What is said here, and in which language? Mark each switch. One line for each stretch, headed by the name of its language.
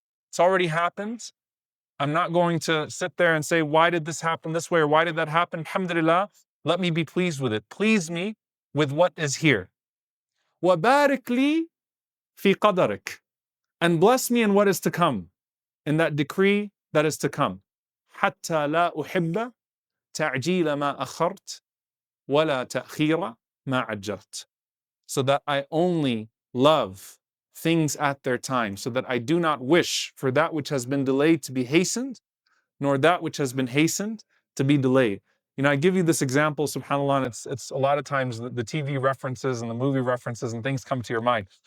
English: It's already happened. I'm not going to sit there and say, why did this happen this way or why did that happen? Alhamdulillah, let me be pleased with it. Please me with what is here.
Arabic: Wa barik li fi qadarik.
English: And bless me in what is to come, in that decree that is to come.
Arabic: حتى لا أحب تعجيل ما أخرت ولا تأخير ما عجلت.
English: So that I only love things at their time, so that I do not wish for that which has been delayed to be hastened, nor that which has been hastened to be delayed. You know, I give you this example, subhanAllah, and it's a lot of times the TV references and the movie references and things come to your mind.